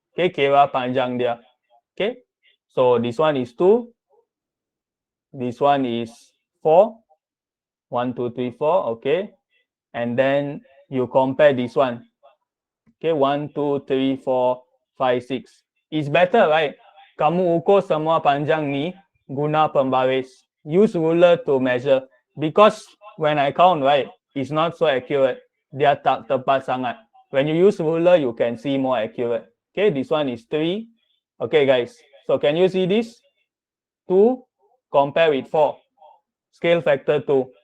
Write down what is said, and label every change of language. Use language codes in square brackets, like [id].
[en] Okay, [ms] kira panjang dia. [en] Okay, so this one is 2, this one is 4, 1, 2, 3, 4, okay, and then you compare this one. Okay, 1, 2, 3, 4, 5, 6. It's better, right? [ms] Kamu ukur semua panjang ni guna pembaris. [en] Use ruler to measure. Because when I count, right, it's not so accurate. [ms] Dia tak tepat sangat. [en] When you use ruler, you can see more accurate. Okay, this one is 3. Okay, guys. So can you see this? 2 compare with 4. Scale factor 2.